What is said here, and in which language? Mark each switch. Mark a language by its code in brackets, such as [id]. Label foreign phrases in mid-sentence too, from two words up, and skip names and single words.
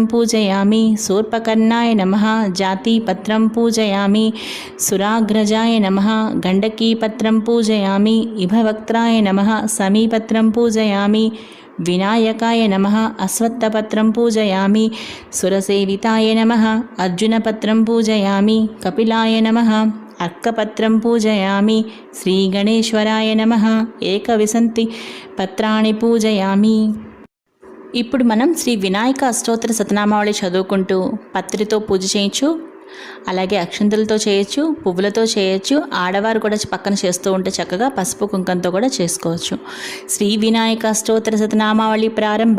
[sa] पूजयामि शूर्पकर्णाय नमः जातिपत्रं पूजयामि सुराग्रजाय नमः गण्डकीपत्रं पूजयामि इभवक्त्राय नमः समीपत्रं पूजयामि विनायकाय नमः अश्वत्थपत्रं पूजयामि सुरसेविताय नमः अर्जुनपत्रं पूजयामि कपिलाय नमः अर्कपत्रं पूजयामि श्रीगणेश्वराय नमः एकविंशति పత్రాన్ని పూజయామి. [te] ఇప్పుడు మనం శ్రీ వినాయక అష్టోత్తర శతనామావళి చదువుకుంటూ పత్రితో పూజ చేయొచ్చు. అలాగే అక్షంతలతో చేయొచ్చు, పువ్వులతో చేయొచ్చు. ఆడవారు కూడా పక్కన చేస్తూ ఉంటే చక్కగా పసుపు కుంకంతో కూడా చేసుకోవచ్చు. శ్రీ వినాయక అష్టోత్తర శతనామావళి ప్రారంభ.